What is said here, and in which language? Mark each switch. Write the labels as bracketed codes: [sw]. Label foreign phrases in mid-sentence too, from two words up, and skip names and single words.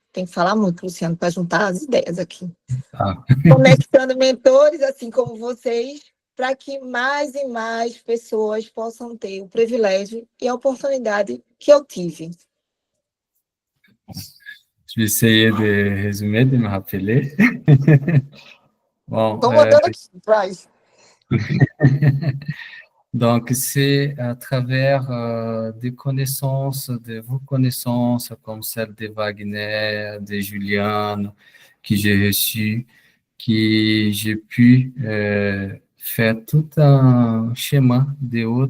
[pt] Tem que falar muito, Luciano, para juntar as ideias aqui. Ah. Conectando mentores, assim como vocês, para que mais e mais pessoas possam ter o privilégio e a oportunidade que eu tive. [fr] Je vais essayer de résumer, de me rappeler. Bon, [pt] Estou mandando aqui, Bryce. [fr] Donc, c'est à travers des connaissances, de vos connaissances, comme celle de Wagner, de Juliane, que j'ai reçues, que j'ai pu faire tout un schéma de